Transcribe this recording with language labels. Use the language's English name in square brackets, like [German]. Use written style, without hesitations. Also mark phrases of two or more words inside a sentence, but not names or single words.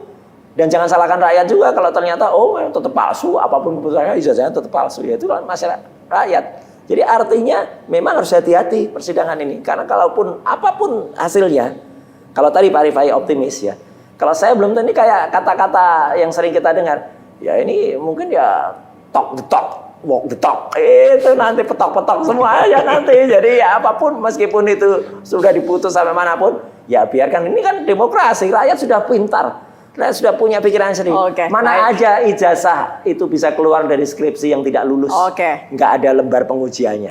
[Indonesian] Dan jangan salahkan rakyat juga kalau ternyata tetap palsu, apapun keputusannya ijazahnya tetap palsu. Ya itu kan masyarakat rakyat. Jadi artinya memang harus hati-hati persidangan ini. Karena kalaupun apapun hasilnya, kalau tadi Pak Rifai optimis ya. Kalau saya belum tentu, ini kayak kata-kata yang sering kita dengar. Ya ini mungkin ya [English] talk the talk, walk the talk. [Indonesian] Itu nanti petok-petok semua aja nanti. Jadi ya apapun, meskipun itu sudah diputus sampai manapun, ya biarkan. Ini kan demokrasi, rakyat sudah pintar. Rakyat sudah punya pikiran sendiri. Mana aja ijazah itu bisa keluar dari skripsi yang tidak lulus. Nggak ada lembar pengujiannya.